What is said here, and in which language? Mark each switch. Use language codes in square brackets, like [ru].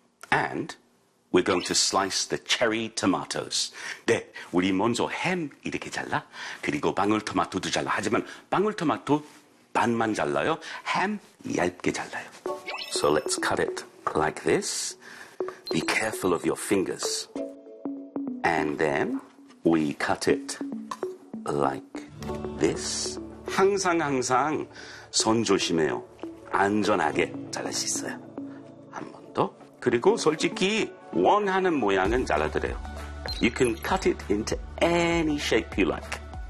[en] And we're going to slice the cherry tomatoes. [ko] 네, 우리 먼저 햄 이렇게 잘라. 그리고 방울토마토도 잘라. 하지만 방울토마토 반만 잘라요. 햄 얇게 잘라요. [en] So let's cut it like this. Be careful of your fingers. And then we cut it like this. [ko] 항상 손 조심해요. 안전하게 잘랄 수 있어요. 한 번 더. 그리고 솔직히 원하는 모양은 잘라드려요. [en] You can cut it into any shape you like.